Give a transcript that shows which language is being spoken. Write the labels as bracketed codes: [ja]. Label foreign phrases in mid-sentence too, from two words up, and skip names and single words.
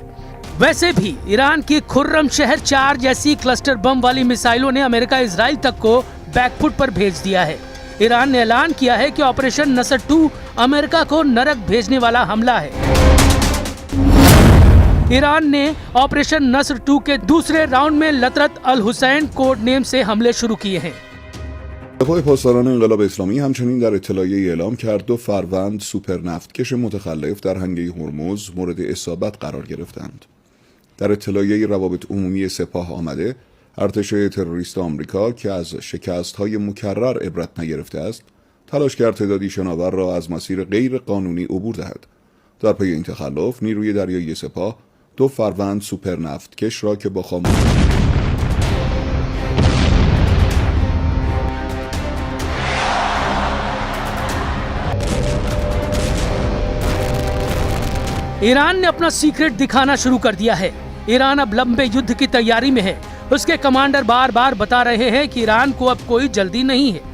[hi] वैसे भी ईरान की खुर्रम शहर 4 जैसी [en] cluster bomb [hi] वाली मिसाइलों ने अमेरिका इजराइल तक को बैकफुट पर भेज दिया है। ईरान ने ऐलान किया है कि ऑपरेशन नसर 2 अमेरिका को नरक भेजने वाला हमला है। ईरान ने ऑपरेशन नसर 2 के दूसरे राउंड में लतरत अल हुसैन [en] code name [hi] से हमले शुरू किए हैं। [fa] دفاع پاسداران انقلاب اسلامی همچنین در اطلاعیه اعلام کرد 2 فروند سوپر نفتکش متخلف در هنگه هرمز مورد اصابت قرار گرفتند. در اطلاعیه روابط عمومی سپاه آمده ارتش تروریست آمریکا که از شکست‌های مکرر عبرت نگرفته است، تلاش کرد تعدادی شناور را از مسیر غیر قانونی عبور دهد. در پی این تخلف نیروی دریایی سپاه 2 فروند سوپر نفتکش را که با خاموشی [hi] ईरान ने अपना सीक्रेट दिखाना शुरू कर दिया है। ईरान अब लंबे युद्ध की तैयारी में है। उसके कमांडर बार बार बता रहे हैं कि ईरान को अब कोई जल्दी नहीं है।